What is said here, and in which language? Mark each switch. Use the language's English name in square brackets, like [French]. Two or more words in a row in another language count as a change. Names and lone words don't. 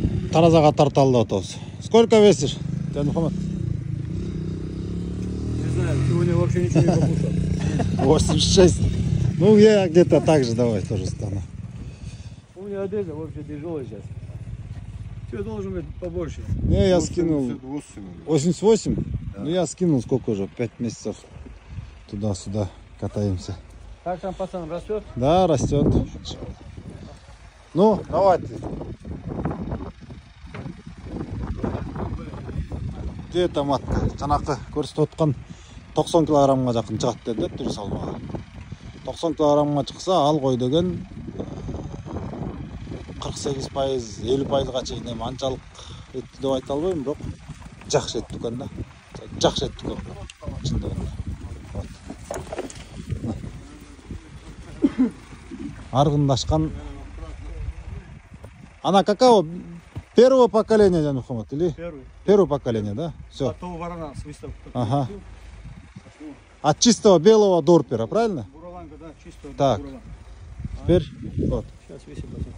[Kyrgyz] таразага тарталы деп атабыз. [Russian] Сколько весишь, Мухаммад? Не знаю, сегодня вообще ничего не покушал. 86. Ну, я где-то так же, давай тоже стану. У меня одежда вообще тяжелая сейчас. Все должен быть побольше. Не, я скинул 88. Да. Ну, я скинул сколько уже? 5 месяцев. Туда-сюда катаемся. Как там пацан растет? Да, растет. Ну, давайте. Где-то матка. [Kyrgyz] Жанакы көрсөтүп аткан 90 килограммга жакын чыгат деди түр салмагы. 90 килограммга чыкса, ал кой деген 48%, 50%га чейин эми анчалык этти деп айта албайм, бирок жакшы эт дүкөн да. Жакшы эт дүкөн. Чындыгында. Аргындашкан. [Russian] Она какого? Первого поколения, Жан Мухаммад, или? Первое поколение, да? Все. От того ворона с выставки. Ага. От чистого белого дорпера, правильно? Бураланка, да, чистого. Так. Бураланка. Теперь вот. Сейчас весит пацан.